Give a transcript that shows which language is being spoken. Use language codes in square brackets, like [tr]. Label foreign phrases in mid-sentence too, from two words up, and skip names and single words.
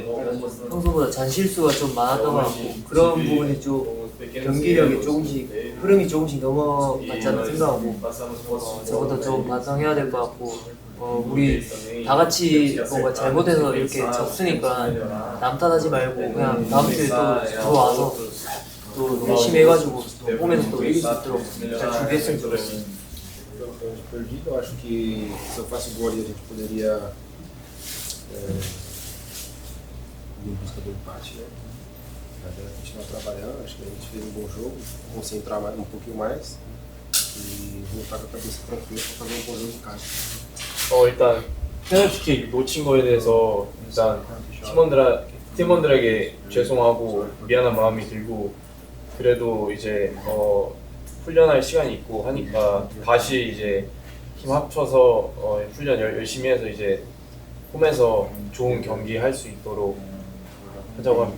[ko] 평소보다 잔실수가 좀 많았던 것 같고 그런 부분이 좀 경기력이 조금씩 흐름이 조금씩 넘어갔지 않나 생각하고 저보다 좀 반성해야 될 것 같고 우리 다 같이 뭔가 잘못해서 이렇게 졌으니까 남 탓하지 말고 그냥 다음 주에 또 들어와서 또 열심히 해가지고 또 홈에서 또 이길 수 있도록 잘 준비했으면 좋겠어요. [pt] Perdido, eu acho que se eu faço gol ali a gente poderia ir em busca do empate, né? Mas a gente continuar trabalhando, acho que a gente fez um bom jogo, concentrar um pouquinho mais e voltar com a cabeça tranquila para fazer um bom jogo em casa. [ko] 일단 페널티킥 놓친 거에 대해서 일단 팀원들에게 죄송하고 미안한 마음이 들고 그래도 이제 훈련할 시간이 있고 하니까 다시 이제 힘 합쳐서 훈련 열심히 해서 이제 홈에서 좋은 경기 할 수 있도록 하자고 합니다.